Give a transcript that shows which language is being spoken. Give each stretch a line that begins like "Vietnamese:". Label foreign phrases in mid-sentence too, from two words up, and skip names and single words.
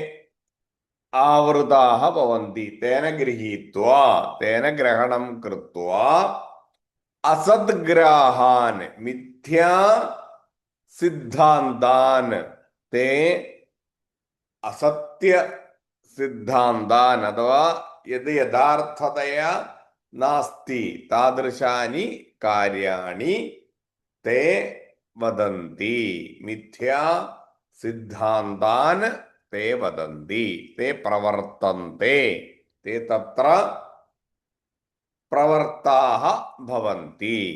Sanskrit: आवृताः भवन्ति तेन गृहीत्वा तेन ग्रहणं कृत्वा असद्ग्राहान् मिथ्या सिद्धान्तान् ते असत्य സിദ്ധാന്താൻ അഥവാ യത് യഥാർത്ഥതയാ നാസ്തി താദൃശാനി കാര്യാണി തേ വദന്തി. മിഥ്യാ സിദ്ധാന്താൻ തേ വദന്തി. തേ പ്രവർത്തന്തെ. തേ തത്ര പ്രവർത്താഹ ഭവന്തി.